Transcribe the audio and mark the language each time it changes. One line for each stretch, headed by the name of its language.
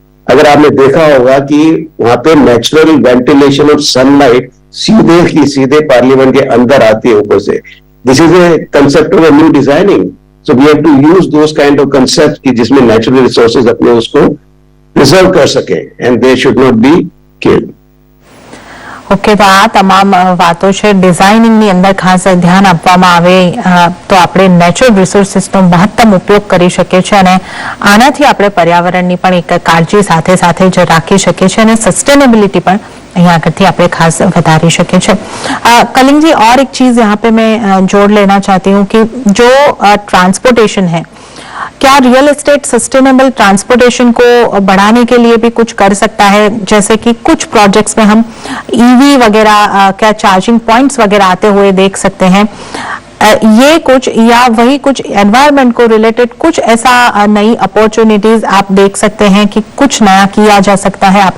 Hindi: अगर आपने देखा होगा कि वहां पे नेचुरल वेंटिलेशन और सनलाइट सीधे पार्लियामेंट के अंदर आती है ऊपर से।
English: this is a concept of new designing, so we have to use those kind of concept
Hindi: कि जिसमें नेचुरल रिसोर्सेज अपने उसको प्रिजर्व कर सके
English: And they should not be killed.
Gujarati: Okay, તો આ તમામ વાતો છે ડિઝાઇનિંગની અંદર ખાસ ધ્યાન આપવામાં આવે તો આપણે નેચરલ રિસોર્સિસનો મહત્તમ ઉપયોગ કરી શકીએ છીએ અને આનાથી આપણે પર્યાવરણની પણ એક કાળજી સાથે સાથે જ રાખી શકીએ છીએ અને સસ્ટેનેબિલિટી પણ અહીં આગળથી આપણે ખાસ વધારી શકીએ છીએ।
Hindi: कलिंग जी, और एक चीज यहाँ पे मैं जोड़ लेना चाहती हूँ कि जो ट्रांसपोर्टेशन है, क्या रियल एस्टेट सस्टेनेबल ट्रांसपोर्टेशन को बढ़ाने के लिए भी कुछ कर सकता है? जैसे कि कुछ प्रोजेक्ट्स में हम ईवी वगैरह क्या चार्जिंग पॉइंट्स वगैरह आते हुए देख सकते हैं, ये कुछ या वही कुछ एनवायरनमेंट को रिलेटेड कुछ ऐसा नई अपॉर्चुनिटीज आप देख सकते हैं कि कुछ नया किया जा सकता है?